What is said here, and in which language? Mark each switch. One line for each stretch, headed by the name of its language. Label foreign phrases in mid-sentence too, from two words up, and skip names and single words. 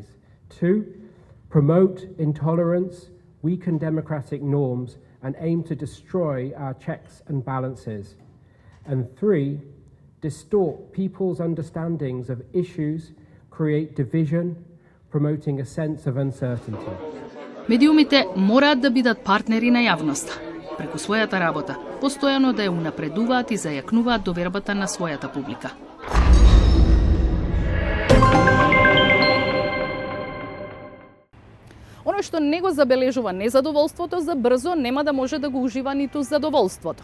English: Two, promote intolerance, weaken democratic norms, and aim to destroy our checks and balances. And three, distort people's understandings of issues, create division, promoting a sense of uncertainty.
Macedonian: Медиумите мораат да бидат партнери на јавноста. Преку својата работа, постојано да ја унапредуваат и зајакнуваат довербата на својата публика. Оној што не го забележува незадоволството, за брзо нема да може да го ужива ниту задоволството.